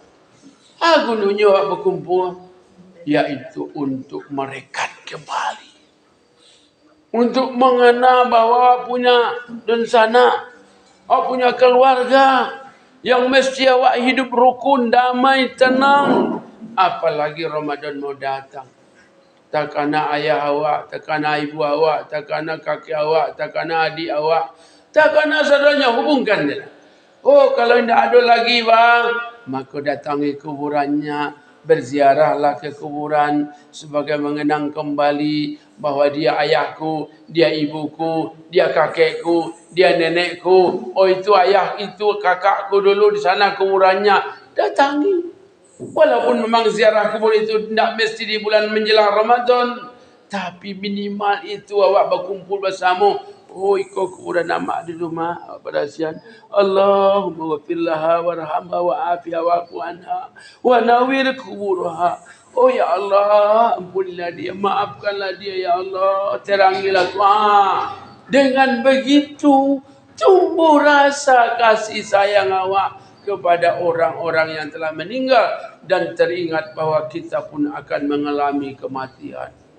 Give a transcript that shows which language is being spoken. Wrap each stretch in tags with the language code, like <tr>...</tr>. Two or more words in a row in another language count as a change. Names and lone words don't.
<id>Gunanya awak berkumpul, yaitu untuk merekat kembali, untuk mengenal bahwa punya dan sana, punya keluarga yang mesti awak hidup rukun, damai, tenang. Apalagi Ramadan mau datang.</id> <min>Takana ayah awak, takana ibu awak, takana kakek awak, takana adik awak, takana saudaranya, hubungkan dia.</min> <id>Oh, kalau tidak ada lagi bang, maka datangi kuburannya, berziarahlah ke kuburan sebagai mengenang kembali bahwa dia ayahku, dia ibuku, dia kakekku, dia nenekku. Oh, itu ayah, itu kakakku dulu di sana kuburannya. Datangi. Walaupun memang ziarah kubur itu tidak mesti di bulan menjelang Ramadan, tapi minimal itu awak berkumpul bersama. Oh, ikut kuburan nama di rumah pada siang.</id> <ar>اللهم اغفر لها وارحمها وعافها واعف عنها ونور قبرها.</ar> <id>Oh ya Allah, ampunilah dia, maafkanlah dia ya Allah, terangilah Tuhan. Dengan begitu tumbuh rasa kasih sayang awak kepada orang-orang yang telah meninggal, dan teringat bahwa kita pun akan mengalami kematian.</id>